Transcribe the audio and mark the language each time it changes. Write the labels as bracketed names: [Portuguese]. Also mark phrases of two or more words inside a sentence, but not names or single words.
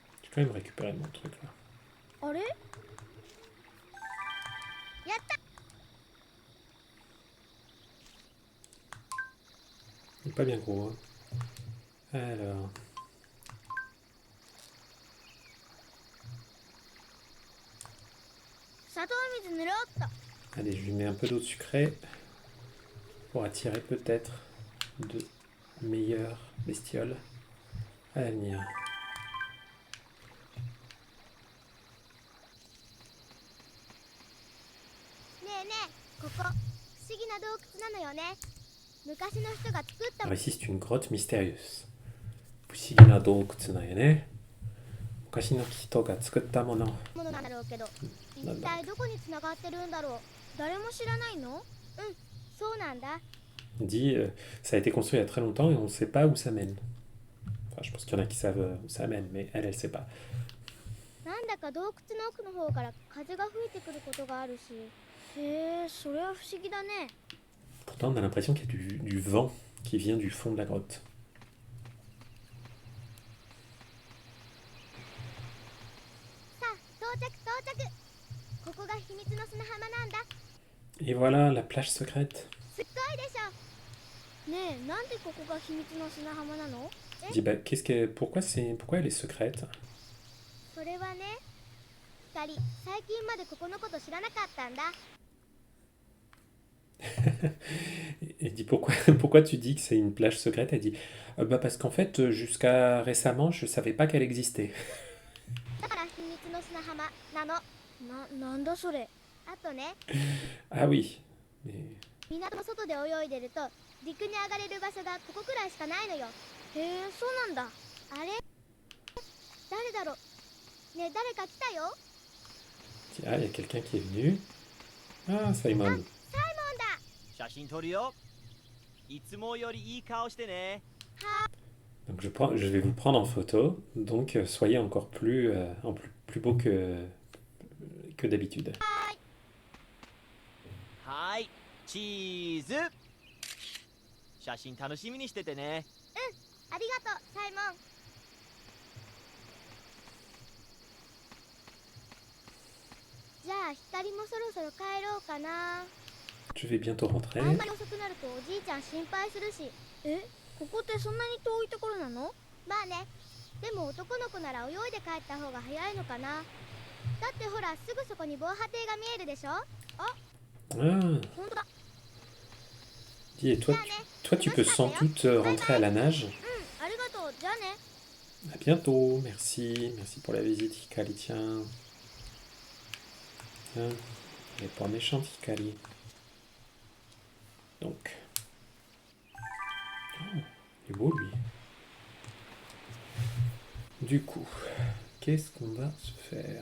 [French] quand même récupérer mon truc là. [Japanese] あれやった [French] Il est pas bien gros. Hein. Alors. [Japanese] 砂糖水塗ろうっと [French] Allez, je lui mets un peu d'eau sucrée pour attirer peut-être de meilleures bestioles à l'avenir. [Japanese] ねえねえここ不思議な洞窟なのよね昔の人が作った [French] Alors ici, c'est une grotte mystérieuse. [Japanese] 不思議な洞窟のよね. 昔の人が作ったもの. ものなんだろうけどなんだ一体どこに繋がってるんだろう誰も知らないのうんそうなんだ [French] On dit ça a été construit il y a très longtemps et on ne sait pas où ça mène. Enfin, je pense qu'il y en a qui savent où ça mène, mais elle ne sait pas. [Japanese] なんだか洞窟の奥の方から風が吹いてくることがあるしへえそれは不思議だね [French] Pourtant, on a l'impression qu'il y a du vent qui vient du fond de la grotte. [Japanese] さあ到着到着ここが秘密の砂浜なんだ [French] Et voilà la plage secrète. [Japanese] すっごいでしょねえなんでここが秘密の砂浜なの [French] Je dis, bah, pourquoi elle est secrète? [Japanese] それはね二人最近までここのこと知らなかったんだ [French] Et dit, pourquoi tu dis que c'est une plage secrète? Elle dit, bah, parce qu'en fait, jusqu'à récemment, je ne savais pas qu'elle existait. [Japanese] だから秘密の砂浜なのなんだそれあとね [French] Ah oui. Mais [Japanese] 港の外で泳いでると陸に上がれる場所がここくらいしかないのよへえそうなんだあれ誰だろねえ誰か来たよ [French] ah, il y a quelqu'un qui est venu. Ah, Simon. [Japanese] サイモンだ写真撮るよ。いつもよりいい顔してね。 [French] Donc je vais vous prendre en photo. Donc soyez encore plus beau que d'habitude. [Japanese] はーい、チーズ。写真楽しみにしててね。ありがとうサイモンじゃあ光もそろそろ帰ろうかな [French] Je vais bientôt rentrer. [Japanese] あんまり遅くなるとおじいちゃん心配するしここってそんなに遠いところなのまあねでも男の子なら泳いで帰った方が早いのかなだってほらすぐそこに防波堤が見えるでしょ [French] Ah, [Japanese] ほんとだ [French] dis, et toi, tu peux sans doute rentrer à la nage. [Japanese] ありがとうじゃあね [French] À bientôt. Merci. Merci pour la visite, Hikari. Tiens. Tiens. Elle est pas méchante, Hikari. Donc. Oh, il est beau, lui. Du coup, qu'est-ce qu'on va se faire?